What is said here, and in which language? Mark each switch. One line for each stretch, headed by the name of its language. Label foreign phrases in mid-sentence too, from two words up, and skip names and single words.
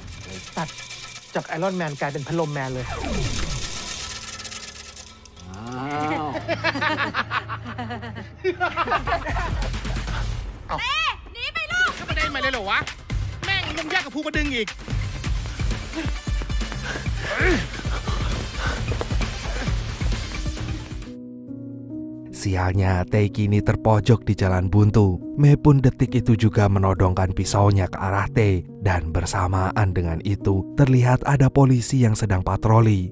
Thai: ตัดจากไอรอนแมนกลายเป็นพัดลมแมนเลย อ้าว หนีไปลูก ถ้าไม่ได้มาเลยเหรอวะ แม่งยังยากกับภูกระดึงอีก
Indonesian: Sialnya, Tae kini terpojok di jalan buntu. Mei pun detik itu juga menodongkan pisaunya ke arah Tae. Dan bersamaan dengan itu, terlihat ada polisi yang sedang patroli.